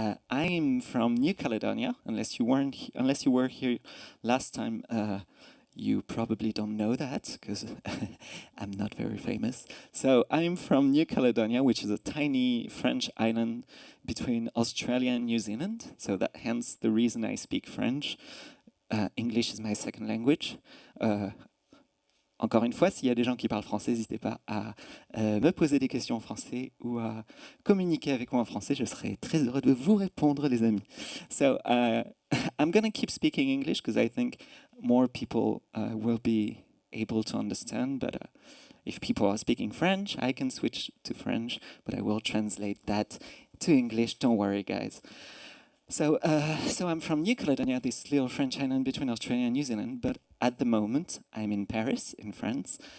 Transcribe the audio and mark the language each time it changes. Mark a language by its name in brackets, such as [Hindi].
[English] I'm from New Caledonia. Unless you were here last time, you probably don't know that because I'm not very famous. So I'm from New Caledonia, which is a tiny French island between Australia and New Zealand. So that hence the reason I speak French. English is my second language. [French] Encore une fois, s'il y a des gens qui parlent français, n'hésitez pas à me poser des questions en français ou à communiquer avec moi en français. Je serai très heureux de vous répondre, les amis. [English] So, I'm going to keep speaking English because I think more people will be able to understand. But if people are speaking French, I can switch to French, but I will translate that to English. Don't worry, guys. So I'm from New Caledonia, this little French island between Australia and New Zealand, but at the moment I'm in Paris, in France.